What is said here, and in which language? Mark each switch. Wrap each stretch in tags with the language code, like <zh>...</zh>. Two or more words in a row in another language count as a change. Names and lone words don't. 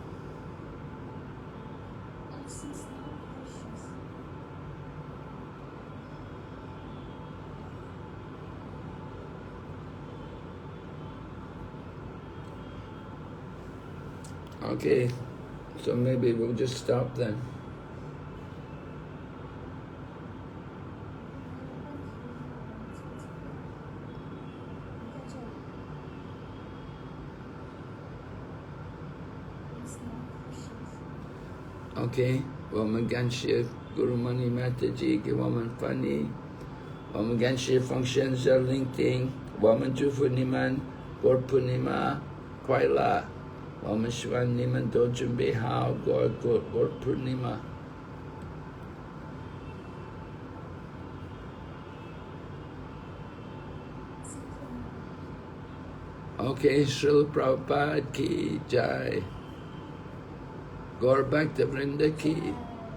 <en>Since no questions. Okay, so maybe we'll just stop then.</en> <zh>Okay, 我们感谢 Guru Mani Mataji 给我们翻译，我们感谢奉献者聆听，我们祝福你们过普尼玛快乐，我们希望你们都准备好过普尼玛。Okay,</zh> <hi>श्रील प्रभुपाद की जय. गौर भक्त वृन्द की</hi>